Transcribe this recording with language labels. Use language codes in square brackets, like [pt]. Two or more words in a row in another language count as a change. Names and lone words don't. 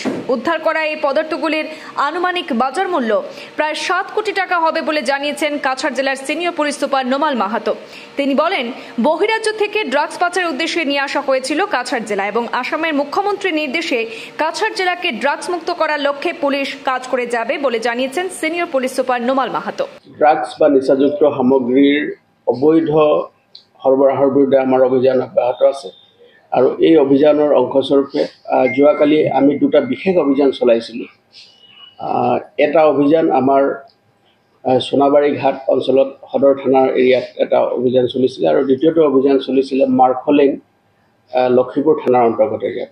[bn] উদ্ধার করা এই পদার্থগুলির আনুমানিক বাজার মূল্য প্রায় 7 কোটি টাকা হবে বলে জানিয়েছেন কাছাড় জেলার সিনিয়র পুলিশ সুপার নোমাল মাহাতো। তিনি বলেন, বহিরাজ্য থেকে ড্রাগস পাচারের উদ্দেশ্যে নিয়ে আসা হয়েছিল কাছাড় জেলা এবং আসামের মুখ্যমন্ত্রীর নির্দেশে কাছাড় জেলাকে ড্রাগস মুক্ত করার লক্ষ্যে পুলিশ কাজ করে যাবে বলে জানিয়েছেন সিনিয়র পুলিশ সুপার নোমাল মাহাতো। [as] ড্রাগস বা নিচাযুক্ত সামগ্ৰীৰ অবৈধ সৰবৰাহৰ বিৰুদ্ধে আমাৰ অভিযান অব্যাহত আছে আৰু এই অভিযানৰ অংশস্বৰূপে যোৱাকালি আমি 2টা বিশেষ অভিযান চলাইছিলোঁ। এটা অভিযান আমাৰ সোনাবাড়িঘাট অঞ্চলত সদৰ থানাৰ এৰিয়াত এটা অভিযান চলিছিলে আৰু দ্বিতীয়টো অভিযান চলিছিলে মাৰ্কলিন লক্ষ্মীপুৰ থানাৰ অন্তৰ্গত এৰিয়াত।